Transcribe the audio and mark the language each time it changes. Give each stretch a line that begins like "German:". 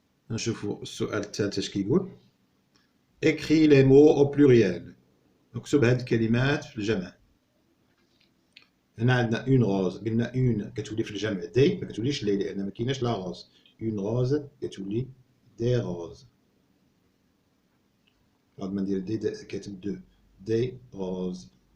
Arabic: نشوفو السؤال الثالث اش كيقول.
French: écris les mots au pluriel.
Arabic: اكتب هاد الكلمات في الجمع. هنا عندنا اون غوز، قلنا اون كتولي في الجمع دي، ما كتوليش لي، لان ما كايناش لا غوز. اون غوز كتولي دي غوز. بعد ما ندير دي كاتب دو، دي غوز.